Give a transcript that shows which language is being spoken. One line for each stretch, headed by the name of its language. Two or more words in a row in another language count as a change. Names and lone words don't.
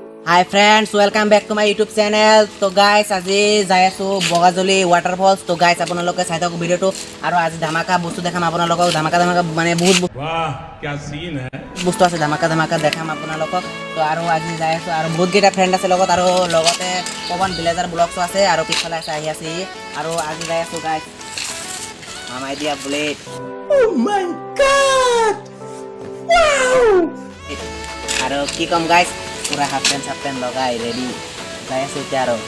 English: Hi friends, welcome back to my YouTube channel. So guys,
Assamese: আজি যাই আছো বগাজলি ওয়াটারফলস. তো গাইস আপোনালোকে চাই থাকক ভিডিওটো আৰু আজি ধামাকা বস্তু দেখাম আপোনালোকক. ধামাকা মানে বহুত
Hindi: वाह क्या सीन है
Assamese: বস্তু আছে, ধামাকা দেখাম আপোনালোকক. তো আৰু আজি যাই আছো আৰু বহুত কেইটা ফ্ৰেণ্ড আছে লগত, আৰু লগতে পৱন ভিলেজাৰ ব্লগছো আছে আৰু পিছফালে আছে আহি আছে আৰু আজি যাই আছো গাইস মামাই দিয়া বুলেট.
English: Oh my god! Wow!
Assamese: আৰু কি কম গাইস, পুরা
English: half pant
Assamese: লগাই রেডি যাই আছো এতিয়া আৰু.